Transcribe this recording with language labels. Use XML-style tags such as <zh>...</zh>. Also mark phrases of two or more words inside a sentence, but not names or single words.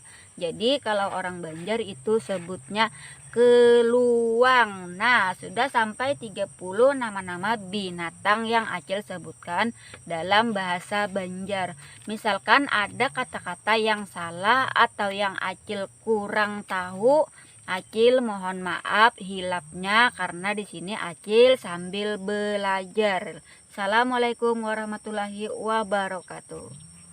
<id>Jadi kalau orang Banjar itu sebutnya keluang. Nah, sudah sampai 30 nama-nama binatang yang Acil sebutkan dalam bahasa Banjar. Misalkan ada kata-kata yang salah atau yang Acil kurang tahu, Acil mohon maaf hilapnya karena di sini Acil sambil belajar.</id> <ar>السلام عليكم ورحمة الله وبركاته.</ar>